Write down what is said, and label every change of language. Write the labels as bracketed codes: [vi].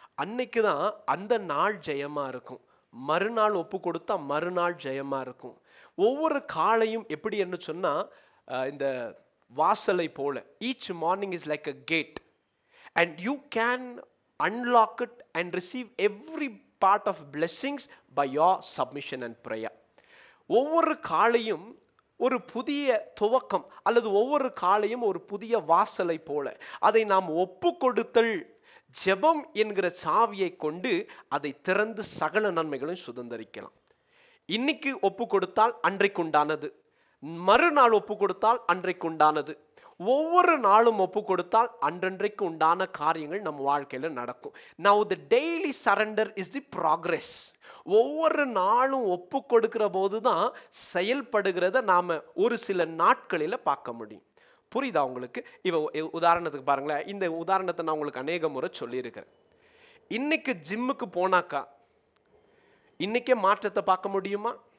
[ta] அன்னைக்கு தான் அந்த நாள் ஜெயமாக இருக்கும். மறுநாள் ஒப்பு கொடுத்தா மறுநாள் ஜெயமாக இருக்கும். ஒவ்வொரு காலையும் எப்படி என்று சொன்னால், இந்த வாசலை போல, [en] each morning is like a gate and you can unlock it and receive every part of blessings by your submission and prayer. [ta] ஒவ்வொரு காலையும் ஒரு புதிய துவக்கம், அல்லது ஒவ்வொரு காலையும் ஒரு புதிய வாசலை போல. அதை நாம் ஒப்பு கொடுத்தல், ஜெபம் என்கிற சாவியை கொண்டு அதை திறந்து சகல நன்மைகளையும் சுதந்திரிக்கலாம். இன்னைக்கு ஒப்பு கொடுத்தால் அன்றைக்கு உண்டானது, மறுநாள் ஒப்பு கொடுத்தால் அன்றைக்கு உண்டானது, ஒவ்வொரு நாளும் ஒப்பு கொடுத்தால் அன்றன்றைக்கு உண்டான காரியங்கள் நம்ம வாழ்க்கையில நடக்கும். [en] Now the daily surrender is the progress. [ta] ஒவ்வொரு நாளும் ஒப்பு கொடுக்கிற போது தான் செயல்படுகிறத நாம ஒரு சில நாட்களில் பார்க்க முடியும். புரியுதா உங்களுக்கு? உதாரணத்துக்கு பாருங்களேன். இந்த உதாரணத்தை நான் உங்களுக்கு அநேக முறை சொல்லியிருக்கிறேன். இன்னைக்கு ஜிம்முக்கு போனாக்கா இன்னைக்கே மாற்றத்தை பார்க்க முடியுமா?